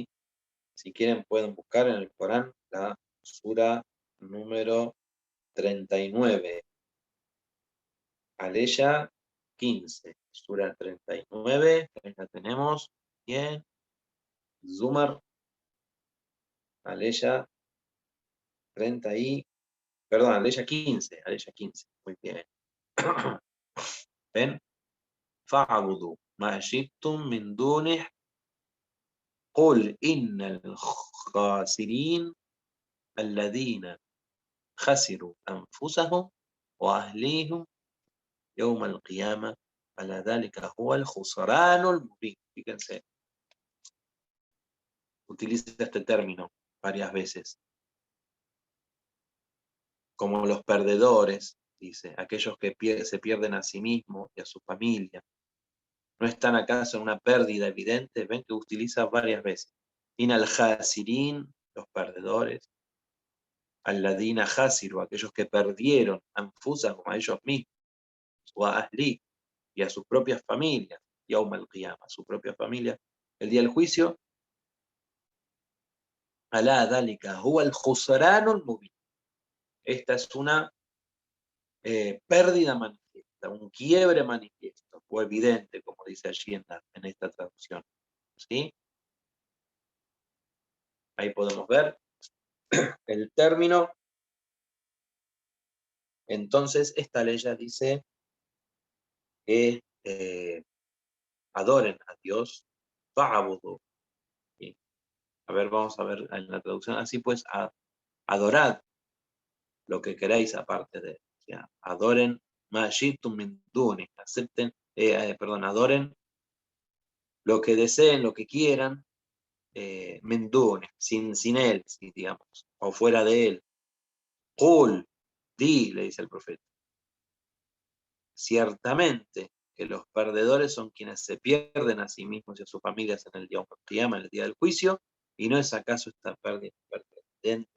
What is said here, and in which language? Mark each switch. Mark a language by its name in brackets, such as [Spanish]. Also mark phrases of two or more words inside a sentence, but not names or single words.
[Spanish] Si quieren pueden buscar en el Corán la sura número 39, aleya 15, sura 39, ahí la tenemos, bien, Zumar, aleya 30 y, perdón, aleya 15, muy bien. ¿Ven? [Arabic] فَاعْبُدُوا مَا شِئْتُم مِّن دُونِهِ قُلْ إِنَّ الْخَاسِرِينَ الَّذِينَ خَسِرُوا أَنفُسَهُمْ وَأَهْلِيهِمْ يَوْمَ الْقِيَامَةِ أَلَا ذَلِكَ هُوَ الْخُسْرَانُ الْمُبِينُ. [Spanish] Fíjense, utiliza este término varias veces, como los perdedores, dice, aquellos que se pierden a sí mismos y a su familia. ¿No están acaso en una pérdida evidente? Ven que utiliza varias veces. [Arabic] إن الخاسرين, [Spanish] los perdedores. [Arabic] الذين خسروا, [Spanish] aquellos que perdieron anfusahum, a ellos mismos, o a ahli, y a sus propias familias, [Arabic] يوم القيامة, [Spanish] a su propia familia, el día del juicio. [Arabic] ألا ذلك هو الخسران المبين. [Spanish] Esta es una pérdida manifiesta, un quiebre manifiesto, o evidente, como dice allí en esta traducción. ¿Sí? Ahí podemos ver el término. Entonces, esta ley ya dice que adoren a Dios, fa'budu. ¿Sí? A ver, vamos a ver en la traducción. Así pues, adorad lo que queráis aparte de él. O sea, adoren [Arabic] ما شئتم من دونه, [Spanish] acepten, perdón, adoren lo que deseen, lo que quieran, [Arabic] من دونه, [Spanish] sin él, digamos, o fuera de él. Qul, di, le dice el profeta. Ciertamente que los perdedores son quienes se pierden a sí mismos y a sus familias en el día en el día del juicio, y no es acaso esta pérdida evidente.